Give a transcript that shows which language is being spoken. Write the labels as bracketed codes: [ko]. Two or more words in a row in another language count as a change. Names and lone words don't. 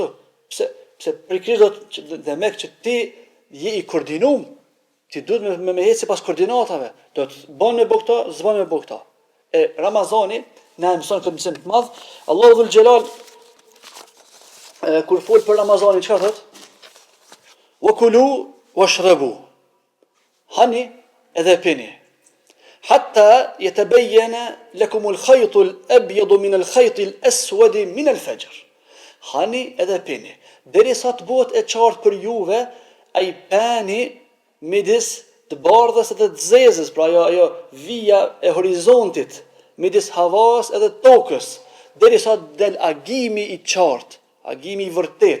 [sq] Pse për Krisht do të dhe me që ti je i koordinuar, ti duhet me ecë sipas koordinatave. Do të bën me bëu këto, s'bën me bëu këto. E Ramazani na mëson këtë mësim të madh. [ar] الله ذو الجلال [sq] kur fol për Ramazanin çka thot? [ar] وكلوا واشربوا. [sq] Hani edhe pini. [ar] حتى يتبين لكم الخيط الأبيض من الخيط الأسود من الفجر. [sq] Hani edhe pini. Derisa të bëhet e qartë për juve ai pani midis të bardhës edhe të zezës, pra ajo vija e horizontit midis havas edhe tokës, derisa del agimi i qartë, agimi i vërtet.